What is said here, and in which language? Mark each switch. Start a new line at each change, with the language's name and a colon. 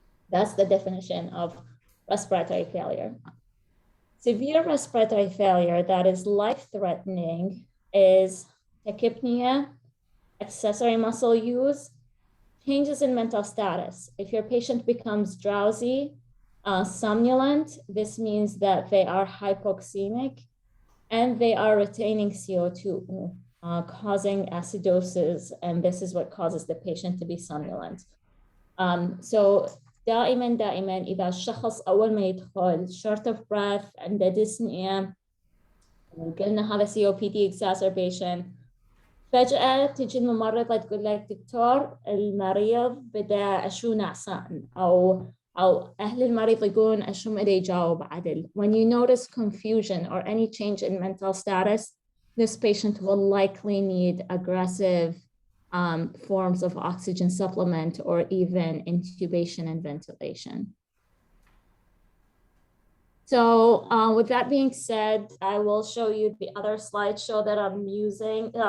English: That's the definition of respiratory failure. Severe respiratory failure that is life-threatening is tachypnea, accessory muscle use, changes in mental status. If your patient becomes drowsy, somnolent, this means that they are hypoxemic and they are retaining CO2, causing acidosis, and this is what causes the patient to be somnolent.
Arabic: So دائما إذا الشخص أول ما يدخل
English: short of breath
Arabic: عنده dyspnea وقلنا هذا
English: COPD exacerbation
Arabic: فجأة تجي الممرضة تقول لك دكتور المريض بدأ أشو نعسان أو أهل المريض يقولون أشو ما يجاوب عدل.
English: When you notice confusion or any change in mental status, this patient will likely need aggressive forms of oxygen supplement or even intubation and ventilation. So with that being said, I will show you the other slideshow that I'm using.